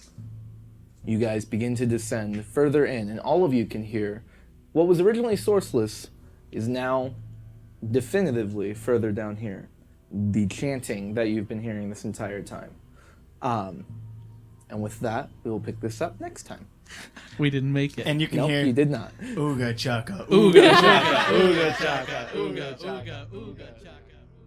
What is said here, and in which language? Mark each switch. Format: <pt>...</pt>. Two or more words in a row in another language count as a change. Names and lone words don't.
<en>you guys begin to descend further in, and all of you can hear what was originally sourceless is now definitively further down here. The chanting that you've been hearing this entire time. And with that, we will pick this up next time. We didn't make it. And you can Nope, hear you did not. ooga chaka, Ooga chaka, ooga chaka, ooga chaka, ooga chaka.</en>